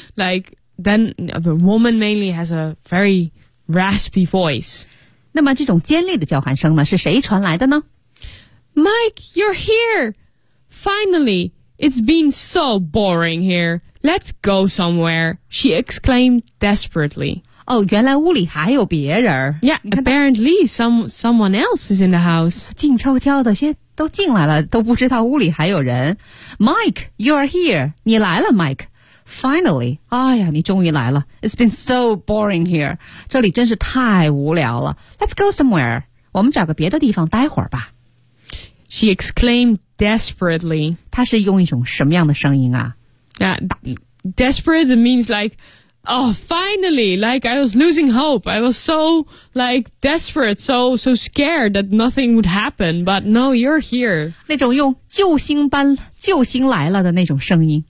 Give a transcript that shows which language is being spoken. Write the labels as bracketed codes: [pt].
[en] Like then, a woman mainly has a very raspy voice. [zh] 那么这种尖利的叫喊声呢，是谁传来的呢 [en] ？Mike, you're here. Finally, it's been so boring here. Let's go somewhere. She exclaimed desperately. [zh] 哦，原来屋里还有别人。 [en] Yeah, apparently someone else is in the house. [zh] 静悄悄的，先都进来了，都不知道屋里还有人。 [en] Mike, you are here. [zh] 你来了 ，Mike. [en] Finally, [zh] 哎呀，你终于来了。 [en] It's been so boring here. [zh] 这里真是太无聊了。 [en] Let's go somewhere. [zh] 我们找个别的地方待会儿吧。 [en] She exclaimed desperately. [zh] 她是用一种什么样的声音啊 [en] ？Desperate means like. Oh, finally, like I was losing hope. I was so like desperate, so scared that nothing would happen. But no, you're here. [zh] 那种用救星般救星来了的那种声音